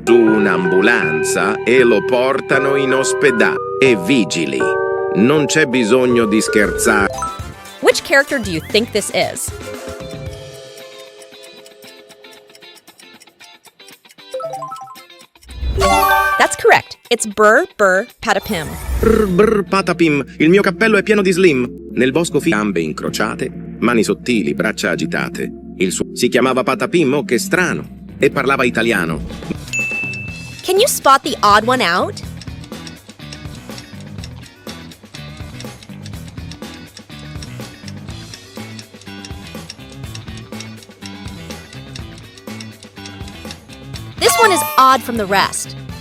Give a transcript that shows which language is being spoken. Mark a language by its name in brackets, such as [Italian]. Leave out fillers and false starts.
[Italian] Su un'ambulanza e lo portano in ospedale. E vigili. Non c'è bisogno di scherzare. [English] Which character do you think this is? That's correct. It's Patapim. [Italian] Patapim, il mio cappello è pieno di slim. Nel bosco gambe incrociate, mani sottili, braccia agitate. Il suo si chiamava Patapim, oh che strano, e parlava italiano. [English] Can you spot the odd one out? This one is odd from the rest.